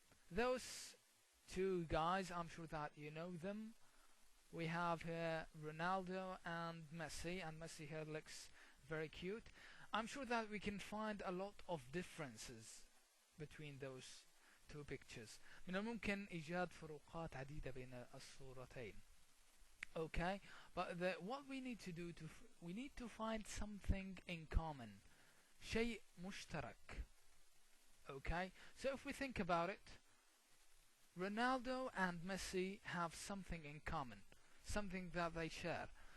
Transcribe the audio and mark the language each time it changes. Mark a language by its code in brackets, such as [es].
[en] Those two guys, I'm sure that you know them. We have here Ronaldo and Messi here looks very cute. I'm sure that we can find a lot of differences between those two pictures. [ar] من الممكن إيجاد فروقات عديدة بين الصورتين. [en] Okay, but what we need to do we need to find something in common. [ar] شيء مشترك. [en] Okay, so if we think about it, Ronaldo and Messi have something in common, something that they share.